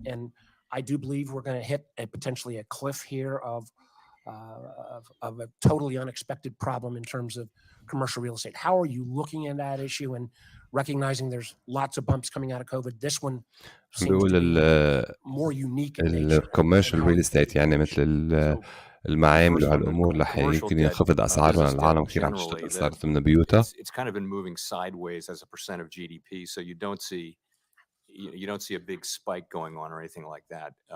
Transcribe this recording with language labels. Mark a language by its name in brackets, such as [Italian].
[English] And I do believe we're going to hit potentially a cliff here of a totally unexpected problem in terms of commercial real estate. How are you looking at that issue and recognizing there's lots of bumps coming out of COVID? This one seems to be more unique in nature. [Arabic] الكوميرشال ريل استيت يعني مثل المعامل وهالامور رح يمكن ينخفض اسعارها. العالم كثير عم تشتغل صارت من بيوتها. [English] It's kind of been moving sideways as a percent of GDP, so you don't see a big spike going on or anything like that.